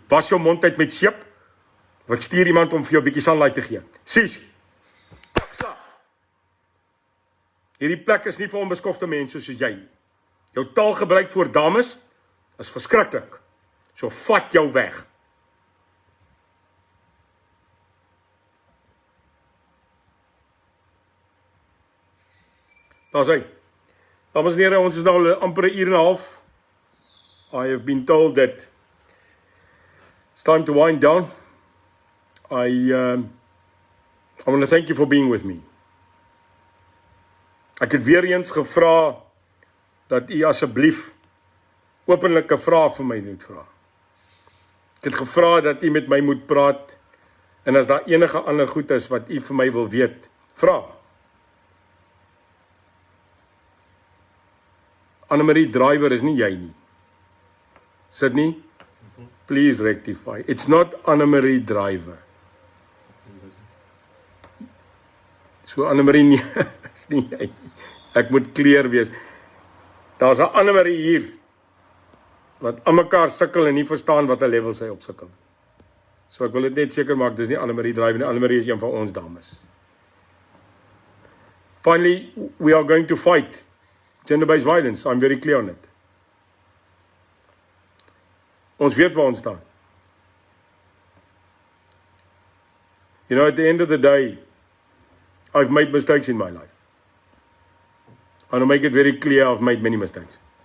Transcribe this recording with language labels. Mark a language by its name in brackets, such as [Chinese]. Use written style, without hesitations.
[Afrikaans] Was jou mond uit met seep, of ek stuur iemand om vir jou 'n bietjie sunlight te gee. Sies. Sla. Hierdie plek is nie vir onbeskofte mense soos jy nie. Jou taalgebruik voor dames is verskriklik. So vat jou weg. Daar's hy. Dames en here, ons is nou amper 'n uur en 'n half. [English] I have been told that it's time to wind down. I want to thank you for being with me. [Afrikaans] Ek het weer eens gevra dat u asseblief openlike vrae vir my moet vra. Ek het gevra dat u met my moet praat, en as daar enige ander goed is wat u vir my wil weet, vra. Anna-Marie Driver is nie jy nie. Sydney, [English] please rectify. It's not Anna-Marie Driver. [Afrikaans] So Anna-Marie nie, is nie jy nie. Ek moet clear wees. Daar's 'n Anna-Marie hier, wat aan mekaar sukkel en nie verstaan wat 'n level sy op sukkel. So ek wil dit net seker maak, dis nie Anna-Marie Driver nie. Anna-Marie is een van ons dames. [English] Finally, we are going to fight. Gender-based violence, I'm very clear on it. [Afrikaans] Ons weet waar ons staan. [English] You know, at the end of the day, I've made mistakes in my life. I want to make it very clear I've made many mistakes.